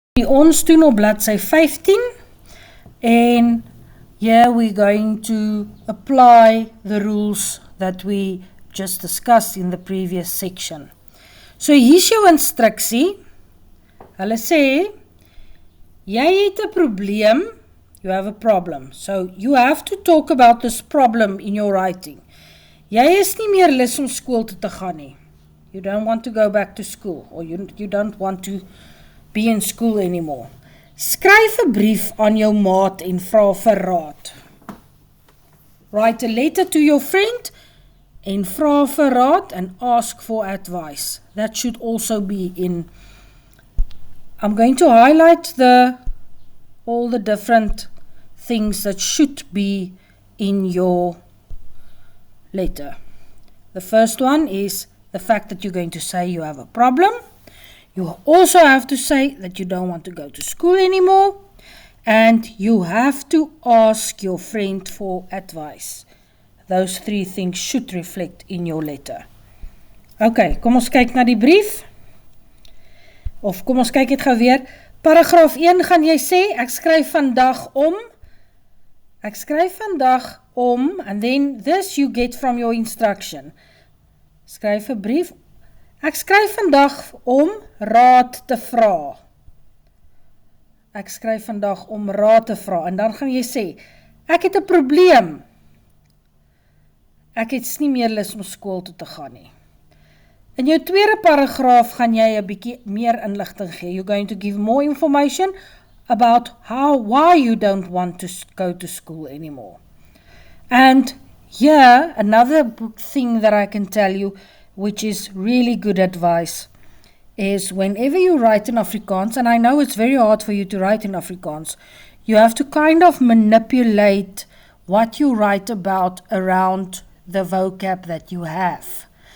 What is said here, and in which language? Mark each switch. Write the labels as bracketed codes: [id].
[af] Ons doen op bladsy 15 en [en] here we're going to apply the rules that we just discussed in the previous section. [af] So hier's jou instruksie. Hulle sê, jy het 'n probleem, [en] you have a problem. So you have to talk about this problem in your writing. [af] Jy is nie meer lus om skool toe te gaan nie. [en] You don't want to go back to school or you don't want to be in school anymore. [af] Skryf 'n brief aan jou maat en vra vir raad. [en] Write a letter to your friend [af] en vra vir raad [en] and ask for advice. That should also be in. I'm going to highlight all the different things that should be in your letter. The first one is the fact that you're going to say you have a problem. You also have to say that you don't want to go to school anymore. And you have to ask your friend for advice. Those three things should reflect in your letter. [af] Okay, kom ons kyk na die brief. Of kom ons kyk dit gou weer. Paragraaf 1 gaan jy sê, ek skryf vandag om, [en] and then this you get from your instruction. [af] Skryf 'n brief. Ek skryf vandag om raad te vra. Ek skryf vandag om raad te vra. En dan gaan jy sê, ek het 'n probleem. Ek het nie meer lus om skool toe te gaan nie. In jou tweede paragraaf gaan jy 'n bietjie meer inligting gee. [en] You're going to give more information about why you don't want to go to school anymore. And here, another thing that I can tell you, which is really good advice, is whenever you write in Afrikaans, and I know it's very hard for you to write in Afrikaans, you have to kind of manipulate what you write about around the vocab that you have.